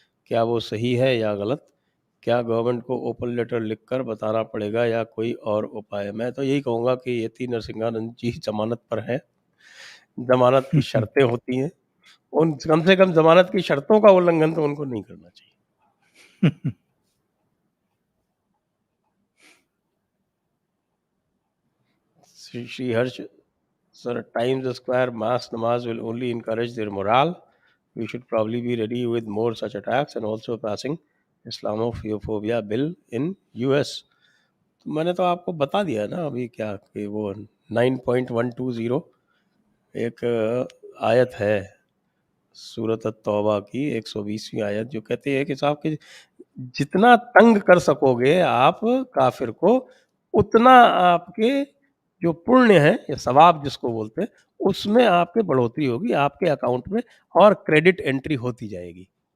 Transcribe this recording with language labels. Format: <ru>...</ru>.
<hi>क्या वो सही है या गलत? क्या गवर्नमेंट को ओपन लेटर लिखकर बताना पड़ेगा या कोई और उपाय? मैं तो यही कहूँगा कि यति नरसिंहानंद जी जमानत पर हैं, जमानत की शर्तें होती हैं, उन कम से कम जमानत की शर्तों का उल्लंघन तो उनको नहीं करना चाहिए।</hi> <en>Shri Harsh sir, Times Square mass namaz will only encourage their morale. We should probably be ready with more such attacks and also passing Islamophobia bill in US.</en> <hi>तो मैंने तो आपको बता दिया ना अभी क्या कि वो 9.120 एक आयत है सूरत तौबा की 120वीं आयत, जो कहती है कि साहब कि जितना तंग कर सकोगे आप काफिर को, उतना आपके जो पुण्य है या सवाब जिसको बोलते हैं, उसमें आपके बढ़ोतरी होगी, आपके अकाउंट में और क्रेडिट एंट्री होती जाएगी।</hi>